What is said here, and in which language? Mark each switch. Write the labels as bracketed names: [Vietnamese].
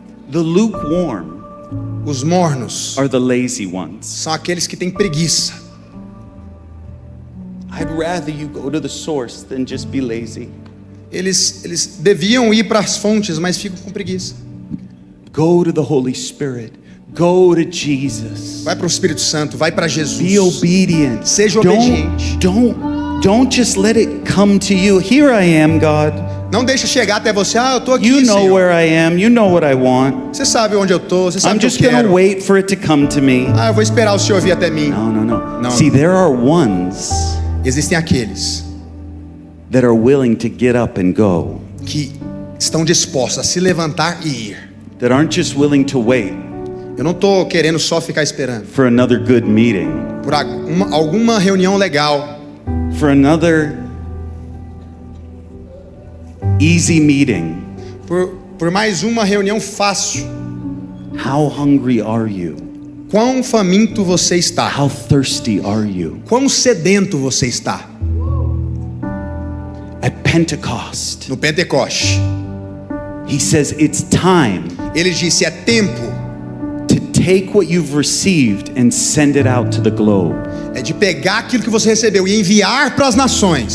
[English] the lukewarm [Portuguese] Os mornos [English] are the lazy ones. [Portuguese] são aqueles que têm preguiça. [English] I'd rather you go to the source than just be lazy. [Portuguese] Eles deviam ir para as fontes, mas ficam com preguiça. [English] Go to the Holy Spirit. Go to Jesus. [Portuguese] Vai para o Espírito Santo, vai para Jesus. [English] Be obedient. [Portuguese] Seja obediente. [English] Don't just let it come to you. Here I am, God. [Portuguese] Não deixa chegar até você. Eu estou aqui, [English] You know [Portuguese] Senhor. [English] where I am. You know what I want. [Portuguese] Você sabe onde eu estou, você sabe [English] I'm [Portuguese] o que eu [English] just going to [Portuguese] quero. [English] wait for it to come to me. [Portuguese] Eu vou esperar o Senhor vir até mim. [English] No. [Portuguese] No. [English] See, there are ones [Portuguese] Existem aqueles [English] that are willing to get up and go, [Portuguese] que estão dispostos a se levantar e ir. [English] that aren't just willing to wait [Portuguese] Eu não estou querendo só ficar esperando [English] for another good meeting, [Portuguese] por alguma reunião legal, [English] for another easy meeting. [Portuguese] por mais uma reunião fácil. [English] How hungry are you? [Portuguese] Quão faminto você está? [English] How thirsty are you? [Portuguese] Quão sedento você está? [English] At Pentecost, [Portuguese] No Pentecoste, [English] he says it's time [Portuguese] ele disse: é tempo [English] to take what you've received and send it out to the globe. [Portuguese] de pegar aquilo que você recebeu e enviar para as nações.